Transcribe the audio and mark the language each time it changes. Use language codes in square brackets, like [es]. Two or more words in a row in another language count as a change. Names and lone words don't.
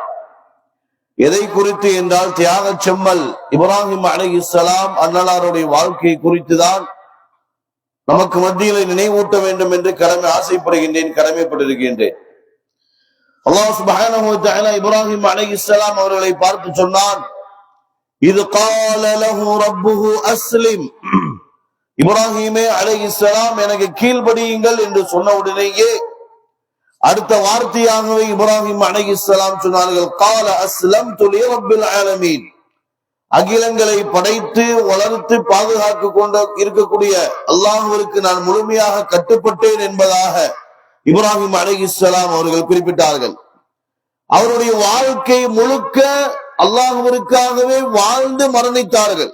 [ta] எதை குறித்து என்றால், தியாக செம்மல் இப்ராஹிம் அலைஹிஸ்ஸலாம் அன்னலாருடைய வாழ்க்கையை குறித்துதான் நமக்கு மத்தியிலே நினைவூட்ட வேண்டும் என்று ஆசைப்படுகின்றேன், கடமைப்பட்டிருக்கின்றேன். அல்லாஹ் [ar] سبحانه وتعالى [ta] இப்ராஹிம் அலைஹிஸ்ஸலாம் அவர்களை பார்த்து சொன்னான், இது [ar] قال له ربه اسلم. [ta] இப்ராஹிமே அலைஹிஸ்ஸலாம் எனக்கு கீழ்ப்படியுங்கள் என்று சொன்ன உடனேயே அடுத்த வார்த்தையாகவே இப்ராஹிம் அலைஹிஸ்ஸலாம் சொன்னார்கள், [ar] قال اسلمت لرب العالمين. [ta] அகிலங்களை படைத்து வளர்த்து பாதுகாத்து கொண்டு இருக்கக்கூடிய அல்லாஹ்விற்கு நான் முழுமையாக கட்டுப்பட்டேன் என்பதாக இப்ராஹிம் அலைஹிஸ்ஸலாம் அவர்கள் குறிப்பிட்டார்கள். அவருடைய வாழ்க்கை முழுக்க அல்லாஹ்விற்காகவே வாழ்ந்து மரணித்தார்கள்.